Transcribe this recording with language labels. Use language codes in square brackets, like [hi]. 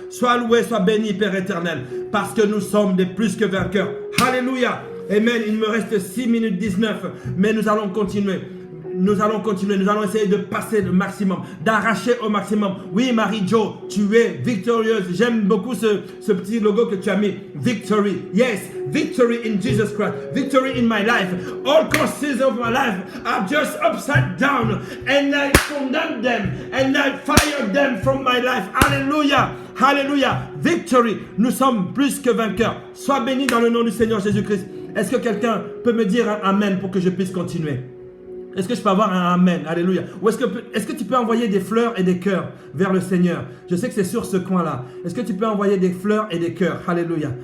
[fr] Sois loué, sois béni, Père éternel, parce que nous sommes des plus que vainqueurs. Alléluia. Amen. Il me reste 6 minutes 19, mais nous allons continuer. Nous allons continuer, nous allons essayer de passer le maximum, d'arracher au maximum. Oui, Marie-Jo, tu es victorieuse. J'aime beaucoup ce petit logo que tu as mis. [en] Victory. Yes, victory in Jesus Christ. Victory in my life. All causes of my life are just upside down. And I condemn them. And I fire them from my life. Hallelujah. Hallelujah. Victory. [fr] Nous sommes plus que vainqueurs. Sois béni dans le nom du Seigneur Jésus-Christ. Est-ce que quelqu'un peut me dire un amen pour que je puisse continuer? Est-ce que je peux avoir un amen? Alléluia. Ou est-ce que tu peux envoyer des fleurs et des cœurs vers le Seigneur? Je sais que c'est sur ce coin-là. Est-ce que tu peux envoyer des fleurs et des cœurs? Alléluia.